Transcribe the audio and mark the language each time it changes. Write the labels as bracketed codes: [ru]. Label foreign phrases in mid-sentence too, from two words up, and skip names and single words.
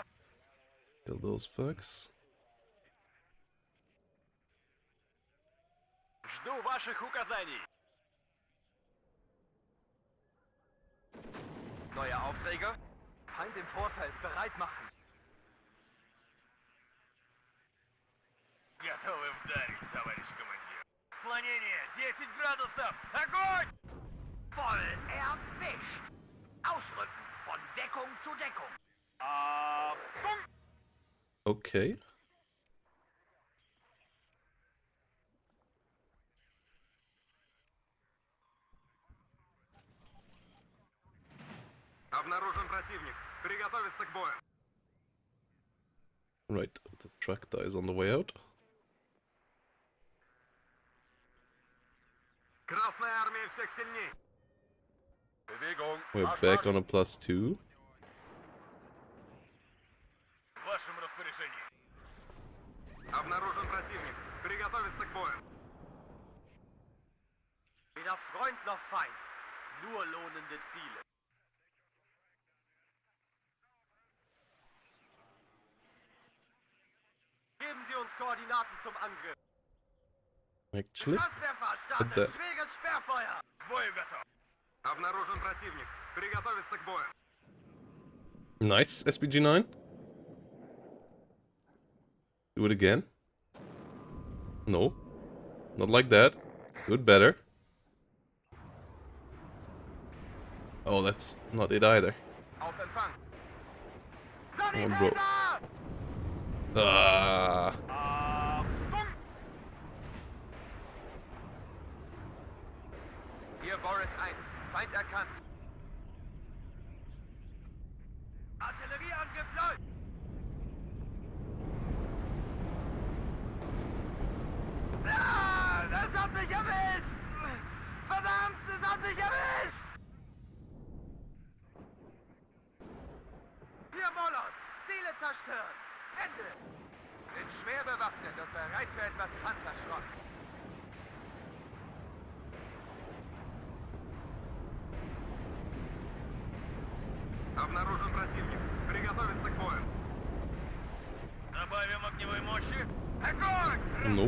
[en] Kill those fucks. [ru] Жду ваших указаний. [de] Neue Aufträge? Feind im Vorfeld, bereit machen. [ru] Готовы вдарить, товарищ командир. Склонение 10 градусов. Огонь! [de] Voll erwischt. Ausrücken von Deckung zu Deckung. Achtung! [en] Okay. [ru] Обнаружен противник. Приготовиться к бою. [en] Right, the tractor is on the way out. [ru] Красная армия всех сильней. [de] Bewegung. [en] We're [de] Marsch, [en] back [de] Marsch. [en] on a +2. [ru] В вашем распоряжении. Обнаружен противник. Приготовиться к бою. [de] Weder Freund noch Feind. Nur lohnende Ziele. Geben Sie uns Koordinaten zum Angriff. [en] Actually, [de] Schusswerfer, [en] But the- [de] startet schweres Sperrfeuer. [ru] К бою готов. Обнаружен противник. Приготовиться к бою. [en] nice, SPG-9. Do it again. No. Not like that. Do it better. Oh, that's not it either. [de] Auf Empfang. [en] Come on, bro. [de] Sanitäter! Ah. Achtung! Hier Boris 1. Feind erkannt. Artillerieangriff läuft. Ah, das hat mich erwischt! Verdammt, es hat mich erwischt! Hier Molot, Ziele zerstört. Ende. Sind schwer bewaffnet und bereit für etwas Panzerschrott. [ru] Обнаружен противник. Приготовиться к бою. Добавим огневой мощи. Огонь! [en] Nope.